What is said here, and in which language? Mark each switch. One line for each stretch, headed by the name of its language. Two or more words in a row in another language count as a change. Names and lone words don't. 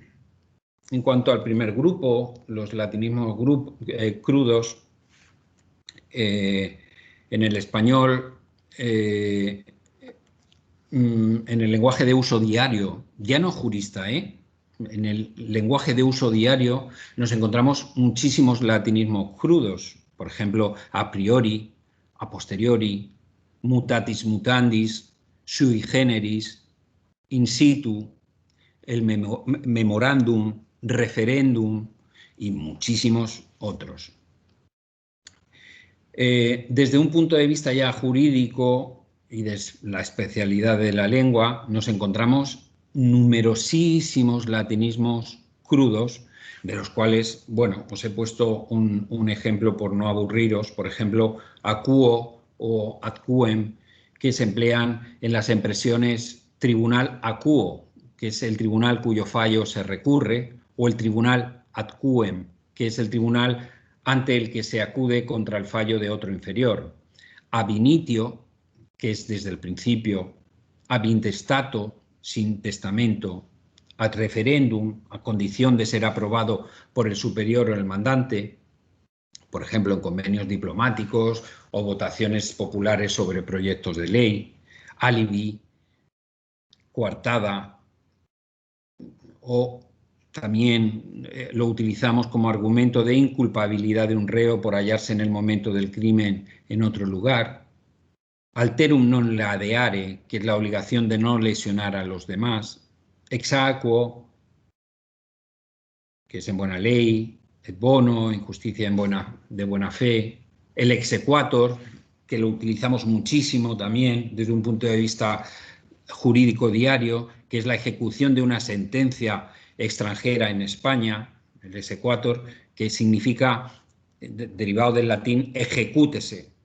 Spanish: En cuanto al primer grupo, los latinismos crudos, en el español, en el lenguaje de uso diario, ya no jurista, en el lenguaje de uso diario nos encontramos muchísimos latinismos crudos, por ejemplo,
Latin: a priori, a posteriori, mutatis mutandis, sui generis, in situ,
Spanish: el memorándum, referéndum y muchísimos otros. Desde un punto de vista ya jurídico y de la especialidad de la lengua, nos encontramos numerosísimos latinismos crudos, de los cuales, bueno, os he puesto un ejemplo por no aburriros, por ejemplo,
Latin: acuo o ad quem,
Spanish: que se emplean en las expresiones tribunal acuo, que es el tribunal cuyo fallo se recurre, o el tribunal
Latin: ad quem,
Spanish: que es el tribunal ante el que se acude contra el fallo de otro inferior.
Latin: Ab initio,
Spanish: que es desde el principio,
Latin: ab intestato,
Spanish: sin testamento,
Latin: ad referendum,
Spanish: a condición de ser aprobado por el superior o el mandante, por ejemplo, en convenios diplomáticos o votaciones populares sobre proyectos de ley, alibi, coartada, o también lo utilizamos como argumento de inculpabilidad de un reo por hallarse en el momento del crimen en otro lugar.
Latin: Alterum non ladeare,
Spanish: que es la obligación de no lesionar a los demás.
Latin: Ex aequo,
Spanish: que es en buena ley.
Latin: Et bono,
Spanish: injusticia de buena fe. El exequatur, que lo utilizamos muchísimo también desde un punto de vista jurídico diario, que es la ejecución de una sentencia extranjera en España, el exequatur, que significa, derivado del latín, ejecútese.